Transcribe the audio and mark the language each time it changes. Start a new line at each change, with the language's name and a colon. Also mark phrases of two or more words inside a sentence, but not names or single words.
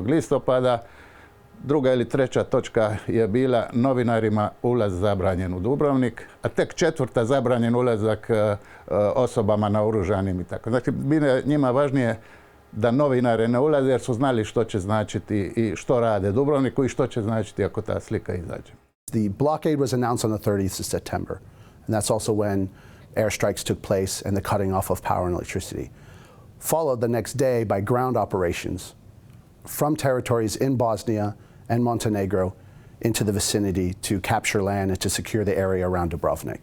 Croatian: listopada, druga ili treća točka je bila novinarima ulaz zabranjen u Dubrovnik, a tek 4. zabranjen ulazak osobama naoružanim i tako. Znači, njima važnije da novinare ne ulaze jer su znali što će značiti i što rade Dubrovniku i što će značiti ako ta slika izađe.
English: The blockade was announced on the 30th of September, and that's also when airstrikes took place and the cutting off of power and electricity. Followed the next day by ground operations from territories in Bosnia and Montenegro into the vicinity to capture land and to secure the area around Dubrovnik.